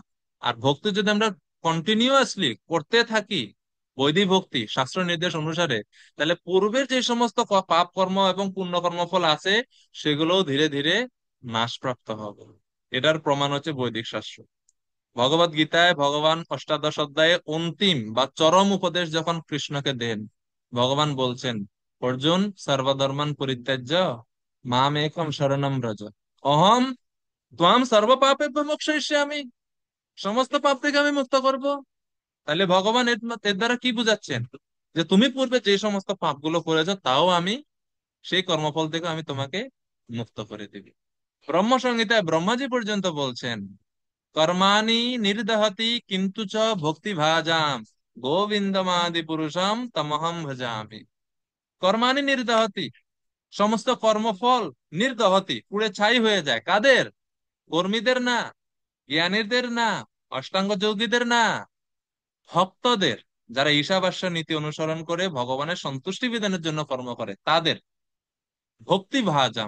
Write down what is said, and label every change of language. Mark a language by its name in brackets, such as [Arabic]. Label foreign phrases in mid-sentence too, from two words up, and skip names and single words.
[Bangla] আর ভক্তি যদি আমরা কন্টিনিউয়াসলি করতে থাকি, বৈদিক ভক্তি শাস্ত্র নির্দেশ অনুসারে, তাহলে পূর্বের যে সমস্ত পাপ কর্ম এবং পুণ্য কর্মফল আছে, সেগুলোও ধীরে ধীরে নাশপ্রাপ্ত হবে। এটার প্রমাণ হচ্ছে বৈদিক শাস্ত্র। ভগবত গীতায় ভগবান অষ্টাদশ অধ্যায়ে অন্তিম বা চরম উপদেশ যখন কৃষ্ণকে দেন, ভগবান বলছেন, অর্জুন, [Sanskrit] সর্বধর্মান পরিত্যাজ্য মাম একম শরণম ব্রজ, অহম ত্বাম সর্ব পাপে মোক্ষয়িষ্যামি। [Bangla] সমস্ত পাপ থেকে আমি মুক্ত করব। তাহলে ভগবান এর দ্বারা কি বুঝাচ্ছেন? যে তুমি পূর্বে যে সমস্ত পাপগুলো করেছো, তাও আমি সেই কর্মফল থেকে আমি তোমাকে মুক্ত করে দিব। ব্রহ্ম সংহিতায় ব্রহ্মাজি পর্যন্ত বলছেন, [Sanskrit] কর্মাণি নির্দহতি কিন্তু চ ভক্তি ভাজাম গোবিন্দমাদি পুরুষম তমহম ভজামি। কর্মাণি নির্দহতি, [Bangla] সমস্ত কর্মফল নির্দহতি, পুড়ে ছাই হয়ে যায়। কাদের? কর্মীদের না, জ্ঞানীদের না, অষ্টাঙ্গ যোগীদের না, ভক্তদের। যারা ঈশাবাস্য নীতি অনুসরণ করে ভগবানের সন্তুষ্টি বিধানের জন্য কর্ম করে, তাদের [Sanskrit] ভক্তি ভাজাম।